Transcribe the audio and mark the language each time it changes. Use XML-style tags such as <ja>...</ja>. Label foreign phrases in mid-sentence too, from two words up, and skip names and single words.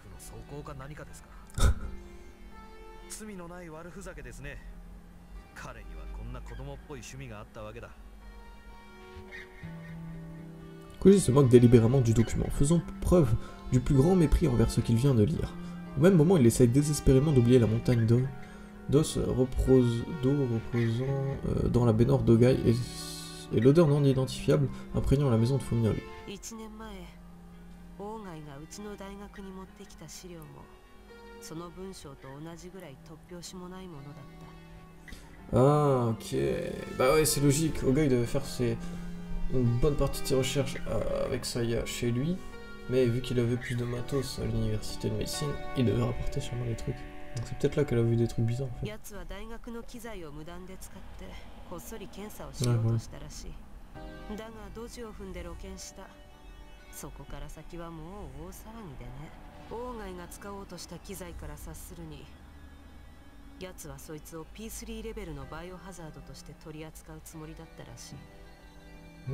<fr>Koji se moque délibérément du document, faisant preuve du plus grand mépris envers ce qu'il vient de lire. Au même moment, il essaye désespérément d'oublier la montagne d'eau d'os reposant dans la baignoire d'Ogai et l'odeur non identifiable imprégnant la maison de Fuminori.</fr> <ja>1 年前オーガイがうちの大学に持ってきた資料もその文章と同じぐらい突拍子もないものだった。</ja> <fr>Ah, ok. Bah ouais, c'est logique. Ogai devait faire une bonne partie de ses recherches avec Saya chez lui, mais vu qu'il avait plus de matos à l'université de médecine, il devait rapporter sûrement des trucs. Donc c'est peut-être là qu'elle a vu des trucs bizarres en fait.</fr> <ja>やつは大学の機材を無断で使ってこっそり検査をしようとしたらしい。だがドジを踏んで露見した。そこから先はもう大騒ぎでね。オーガイが使おうとした機材から察するに、やつはそいつを P3 レベルのバイオハザードとして取り扱うつもりだったらしい。</ja>